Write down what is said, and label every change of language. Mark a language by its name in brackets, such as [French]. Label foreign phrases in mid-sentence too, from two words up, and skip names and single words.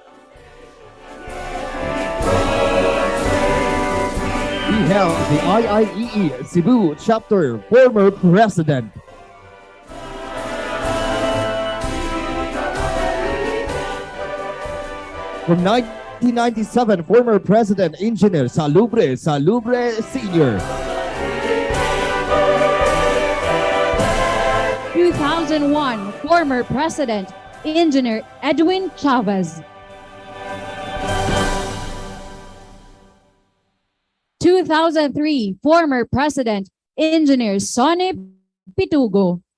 [English] We have the IIEE Cebu Chapter former President. From 1997, former President Engineer Salubre Sr. 2001, former President Engineer Edwin Chavez. 2003, former President Engineer Sonny Pitugo.